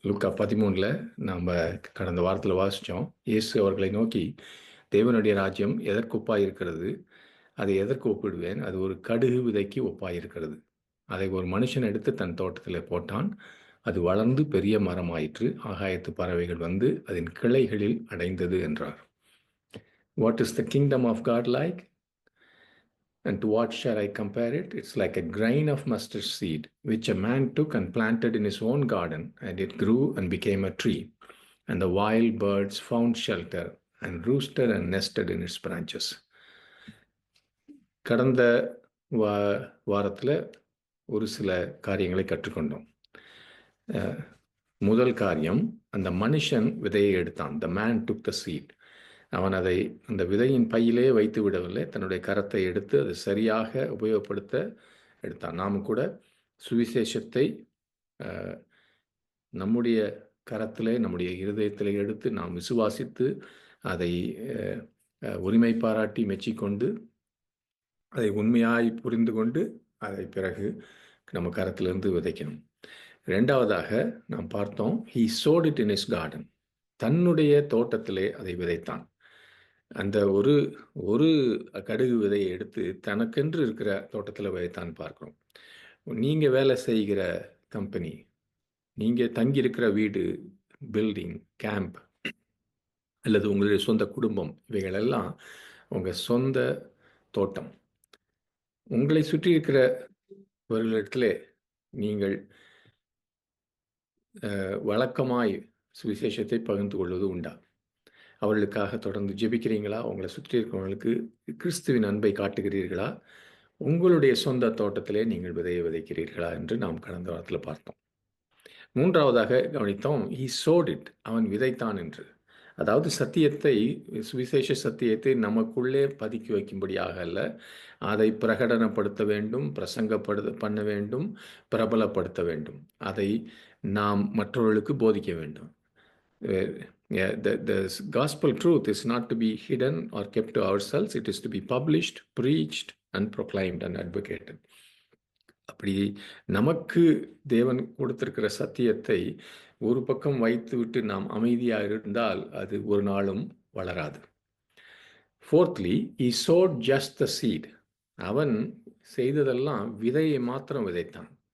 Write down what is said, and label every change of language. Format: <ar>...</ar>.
<ta>லூக்கா 13 நாம் கடந்த வாரத்தில் வாசித்தோம். இயேசு அவர்களை நோக்கி, தேவனுடைய ராஜ்யம் எதற்கு ஒப்பாயிருக்கிறது, அதை எதற்கு ஒப்பிடுவேன், அது ஒரு கடுகு விதைக்கு ஒப்பாயிருக்கிறது. அதை ஒரு மனுஷன் எடுத்து தன் தோட்டத்தில் போட்டான். அது வளர்ந்து பெரிய மரமாயிற்று. ஆகாயத்து பறவைகள் வந்து அதன் கிளைகளில் அடைந்தது என்றார்.</ta> <en>What is the kingdom of God like? And to what shall I compare it? It's like a grain of mustard seed, which a man took and planted in his own garden, and it grew and became a tree. And the wild birds found shelter and roosted and nested in its branches.</en> <ta>கடந்த வாரத்தில் ஒரு சில காரியங்களை கற்றுக்கொண்டோம். முதல் காரியம், அந்த மனுஷன் விதையை எடுத்தான்.</ta> <en>The man took the seed.</en> <ta>அவன் அதை அந்த விதையின் பையிலே வைத்து விடவில்லை, தன்னுடைய கரத்தை எடுத்து அதை சரியாக உபயோகப்படுத்த எடுத்தான். நாம் கூட சுவிசேஷத்தை நம்முடைய கரத்திலே, நம்முடைய இருதயத்திலே எடுத்து நாம் விசுவாசித்து அதை உரிமை பாராட்டி மெச்சிக்கொண்டு அதை உண்மையாய் புரிந்து கொண்டு அதை பிறகு நம்ம கரத்திலிருந்து விதைக்கணும். ரெண்டாவதாக நாம் பார்த்தோம்,</ta> <en>he sowed it in his garden.</en> <ta>தன்னுடைய தோட்டத்திலே அதை விதைத்தான். அந்த ஒரு கடுகு விதையை எடுத்து தனக்கென்று இருக்கிற தோட்டத்தில் விதைத்தான் பார்க்கிறோம். நீங்கள் வேலை செய்கிற கம்பெனி, நீங்கள் தங்கியிருக்கிற வீடு, பில்டிங், கேம்ப், அல்லது உங்களுடைய சொந்த குடும்பம், இவைகளெல்லாம் உங்கள் சொந்த தோட்டம். உங்களை சுற்றி இருக்கிறவர்களிடத்தில் நீங்கள் வழக்கமாய் சுவிசேஷத்தை பகிர்ந்து கொள்வது உண்டா? அவர்களுக்காக தொடர்ந்து ஜெபிக்கிறீங்களா? உங்களை சுற்றி இருக்கிறவங்களுக்கு கிறிஸ்துவின் அன்பை காட்டுகிறீர்களா? உங்களுடைய சொந்த தோட்டத்திலே நீங்கள் விதையை விதைக்கிறீர்களா என்று நாம் கடந்த வாரத்தில் பார்த்தோம். மூன்றாவதாக கவனித்தோம்,</ta> <en>he sowed it.</en> <ta>அவன் விதைத்தான் என்று. அதாவது சத்தியத்தை, சுவிசேஷ சத்தியத்தை நமக்குள்ளே பதுக்கி வைக்கும்படியாக அல்ல, அதை பிரகடனப்படுத்த வேண்டும், பண்ண வேண்டும், பிரபலப்படுத்த வேண்டும். அதை நாம் மற்றவர்களுக்கு போதிக்க வேண்டும்.</ta> <en>The gospel truth is not to be hidden or kept to ourselves. It is to be published, preached and proclaimed and advocated.</en> <ta>அப்படி நமக்கு தேவன் கொடுத்திருக்கிற சத்தியத்தை ஒரு பக்கம் வைத்துவிட்டு நாம் அமைதியாக இருந்தால் அது ஒரு நாளும் வளராது.</ta> <en>Fourthly, he sowed just the seed.</en> <ta>அவன் செய்ததெல்லாம் விதையை மாத்திரம் விதைத்தான்.</ta>